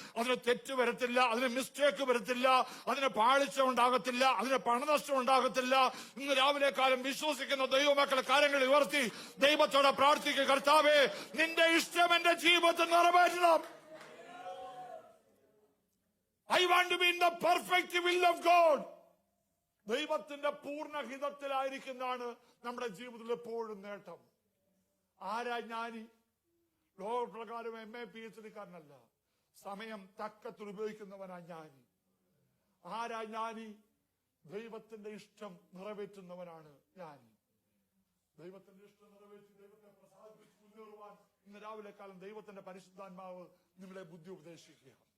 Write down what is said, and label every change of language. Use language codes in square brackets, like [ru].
[ml] അതിന് തെറ്റ് വരത്തില്ല, അതിന് മിസ്റ്റേക്ക് വരത്തില്ല, അതിന് പാളിച്ച ഉണ്ടാകത്തില്ല, അതിന് പണനഷ്ടം ഉണ്ടാകത്തില്ല. ഇന്ന് രാവിലെ കാലം വിശ്വസിക്കുന്ന ദൈവമക്കളെ കാര്യങ്ങൾ ഉയർത്തി ദൈവത്തോടെ പ്രാർത്ഥിക്കുക, കർത്താവേ നിന്റെ ഇഷ്ടം എന്റെ ജീവിതത്തിൽ നിറവേറ്റണം. [en] want to be in the perfect will of God. [ml] ദൈവത്തിന്റെ പൂർണ്ണഹിതത്തിലായിരിക്കുന്നതാണ് നമ്മുടെ ജീവിതത്തിൽ എപ്പോഴും നേട്ടം. ആരാ ജ്ഞാനി? ലോകപ്രകാരം MA PhD കാരനല്ല, സമയം തക്കത്തിൽ ഉപയോഗിക്കുന്നവനാ ജ്ഞാനി. ആരാ ജ്ഞാനി? ദൈവത്തിന്റെ ഇഷ്ടം നിറവേറ്റുന്നവനാണ് ജ്ഞാനി. ദൈവത്തിന്റെ ഇഷ്ടം നിറവേറ്റി ദൈവത്തെ പ്രസാദിപ്പിച്ച് മുന്നേറുവാൻ ഇന്ന് രാവിലെ കാലം ദൈവത്തിന്റെ പരിശുദ്ധാത്മാവ് നിങ്ങളെ ബുദ്ധി ഉപദേശിക്കുക.